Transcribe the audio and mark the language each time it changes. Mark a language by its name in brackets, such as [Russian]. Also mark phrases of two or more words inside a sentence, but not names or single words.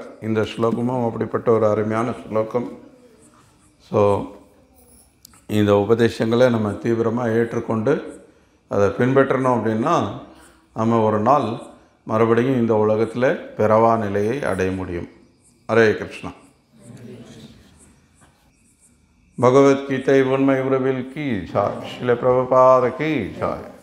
[Tamil] இந்த ஸ்லோகமும் அப்படிப்பட்ட ஒரு அருமையான ஸ்லோகம். ஸோ இந்த உபதேசங்களை நம்ம தீவிரமாக ஏற்றுக்கொண்டு அதை பின்பற்றணும் அப்படின்னா நம்ம ஒரு நாள் மறுபடியும் இந்த உலகத்தில் பிறவா நிலையை அடைய முடியும். ஹரே கிருஷ்ணா. [Hindi] भगवत गीता उन्मय उर्विल की जय, श्रील प्रभुपाद की जय.